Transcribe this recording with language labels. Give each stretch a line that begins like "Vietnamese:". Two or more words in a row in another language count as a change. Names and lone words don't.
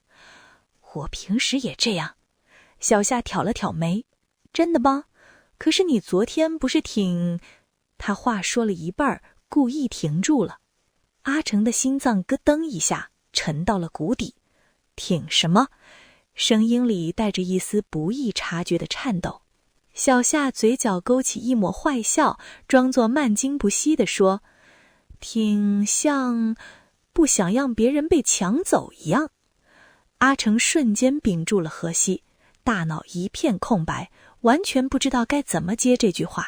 Chinese: 我平時也這樣。小夏挑了挑眉。真的嗎？可是你昨天不是挺……他話說了一半，故意停住了。阿成的心臟咯噔一下，沉到了谷底。挺什麼？聲音裡帶着一絲不易察覺的顫抖。小夏嘴角勾起一抹壞笑，裝作漫驚不息地說：挺像不想讓別人被搶走一樣。阿成瞬間屏住了呼吸，大腦一片空白，完全不知道該怎麼接這句話。